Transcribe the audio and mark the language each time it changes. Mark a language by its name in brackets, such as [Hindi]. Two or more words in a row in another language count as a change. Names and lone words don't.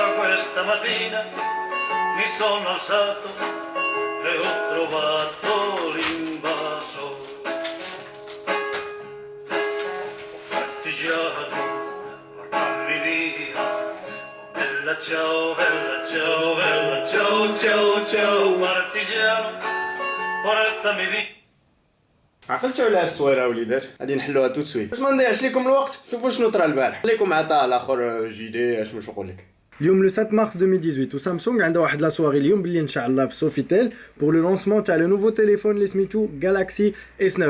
[Italian] Questa mattina mi sono alzato e ho trovato l'invaso. Partigiano, portami via. Bella ciao, bella ciao, bella ciao, ciao, ciao. Partigiano, portami via. [Arabic] عقلتوا على هاد التصويره وليدات غادي نحلوها [French] tout de suite [Arabic] باش ما نضيعش لكم الوقت. شوفوا شنو طرا البارح خليكم مع طه الاخر جيدي اش باش نقول لك. اليوم [French] le 7 mars [Arabic] 2018 وسامسونج عندها واحد [French] la soirée [Arabic] اليوم باللي ان شاء الله في سوفيتيل [French] pour le lancement [Arabic] تاع [French] le nouveau téléphone [Arabic] اللي سميتو جالاكسي اس 9